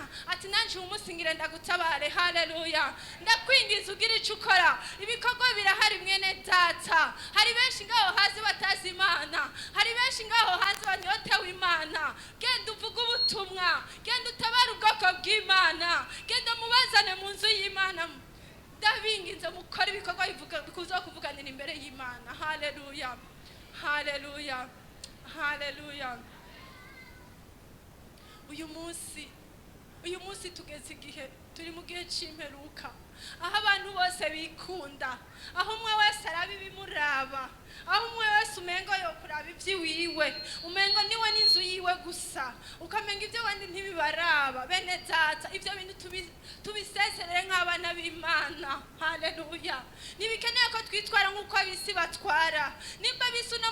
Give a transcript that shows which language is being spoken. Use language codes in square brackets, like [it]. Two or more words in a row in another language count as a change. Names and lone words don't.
[rn] ati nanje umunsi ngire ndagutabare haleluya ndakwingiza ugira ico ukora ibikorwa birahari mwene data hari benshi ngaho hazi batazi Imana hari benshi ngaho hazi banyotewe Imana genda uvuga ubutumwa genda utabara ubwoko bw'Imana genda mubazane mu nzu y'Imana ndabinginze mukora ibikorwa bikuza kuvuganira imbere y'Imana haleluya haleluya haleluya uyu munsi tugeze igihe turi mu gihe c'imperuka aho abantu bose bikunda aho umwe wese araba ibimuraba aho umwe wese umengo yo kuraba ivyiwiwe umengo niwe n'inzu yiwe gusa ukamenga ivyo abandi ntibibaraba bene data ivyo bintu tubisezerere nk'abana b'Imana haleluya nibikeneye ko twitwara nk'uko abisi batwara nimba bisi uno